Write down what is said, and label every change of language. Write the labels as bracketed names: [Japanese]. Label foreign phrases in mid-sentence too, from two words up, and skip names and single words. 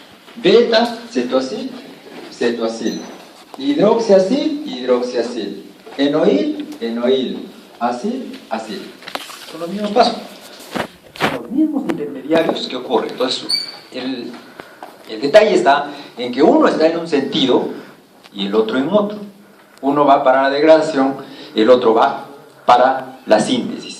[Spanish] beta, cetoacil, cetoacil, hidroxiacil, hidroxiacil, enoil, enoil, acil, acil. Son los mismos pasos, son los mismos intermediarios que ocurren. Entonces, el detalle está en que uno está en un sentido y el otro en otro. Uno va para la degradación, el otro va para la síntesis.